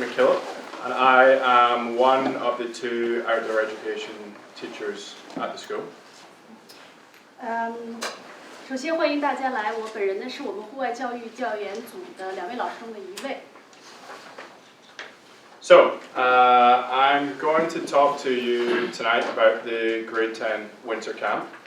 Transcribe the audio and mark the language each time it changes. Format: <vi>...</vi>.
<en>McKillop, and I am one of the 2 outdoor education teachers at the school.</en> <zh>首先欢迎大家来，我本人呢是我们户外教育教研组的2位老师中的1位。</zh> <en>So, I'm going to talk to you tonight about the Grade 10 Winter Camp.</en>